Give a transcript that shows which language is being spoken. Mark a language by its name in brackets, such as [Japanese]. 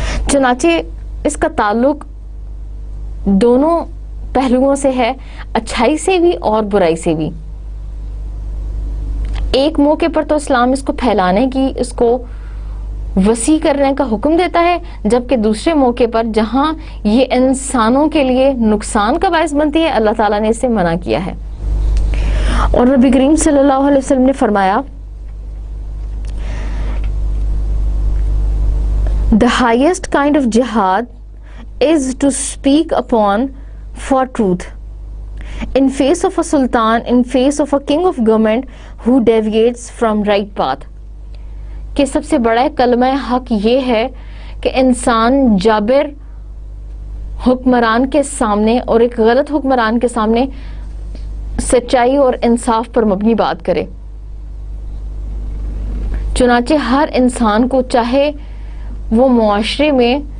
[Urdu] چنانچہ اس کا تعلق دونوں پہلوؤں سے ہے، اچھائی سے بھی اور برائی سے بھی. ایک موقع پر تو اسلام اس کو پھیلانے کی، اس کو وسیع کرنے کا حکم دیتا ہے، جبکہ دوسرے موقع پر جہاں یہ انسانوں کے لیے نقصان کا باعث بنتی ہے اللہ تعالیٰ نے اسے منع کیا ہے. اور نبی کریم صلی اللہ علیہ وسلم نے فرمایا [English] The highest kind of jihad is to speak upon for truth in face of a sultan, in face of a king of government who deviates from right path. [Urdu] کہ سب سے بڑا کلمہ حق یہ ہے کہ انسان جابر حکمران کے سامنے اور ایک غلط حکمران کے سامنے سچائی اور انصاف پر مبنی بات کرے. چنانچہ ہر انسان کو چاہے وہ معاشرے میں